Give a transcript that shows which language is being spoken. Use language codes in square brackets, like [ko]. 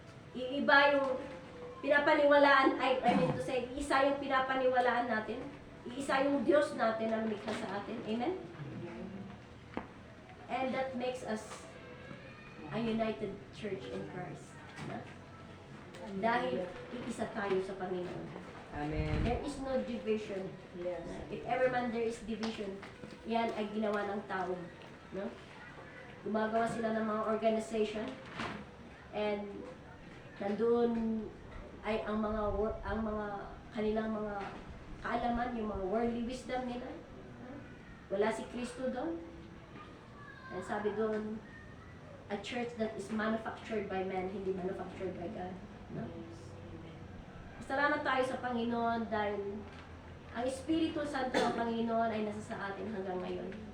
[tl] Iiba yung pinapaniwalaan, isa yung pinapaniwalaan natin, iisa yung Diyos natin ang likha sa atin. Amen? [en] And that makes us a united church in Christ. Na? [tl] Dahil iisa tayo sa Panginoon. Amen. [en] There is no division. Yes. If ever man there is division, [tl] yan ay ginawa ng tao. [en] No? [tl] Gumagawa sila ng mga organization and nandun ay ang mga kanilang mga kaalaman, yung mga worldly wisdom nila. Wala si Kristo doon. [en] And [tl] sabi doon, [en] a church that is manufactured by man, [tl] hindi [en] manufactured by God. No? [tl] Salamat tayo sa Panginoon dahil ang Espiritu Santo ng Panginoon ay nasa sa atin hanggang ngayon.